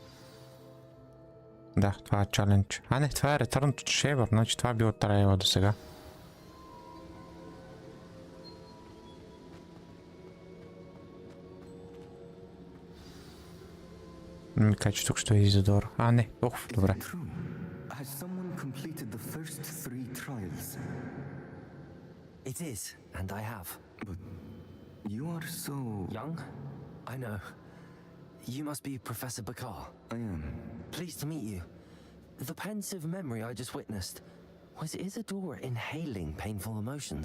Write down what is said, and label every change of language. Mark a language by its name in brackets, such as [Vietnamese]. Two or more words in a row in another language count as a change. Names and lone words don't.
[Bulgarian] Да, това е чалендж. А не, това е Return to Shaver, значи това е било трейлър до сега. Не ми кажа, че тук ще е Изодора. А не, добре. [English] Has someone completed the first 3 trials? It is, and I have. But you are so... Young? I know. You must be Professor Bakar. I am. Pleased to meet you. The pensive memory I just witnessed, was Isadora inhaling painful emotions?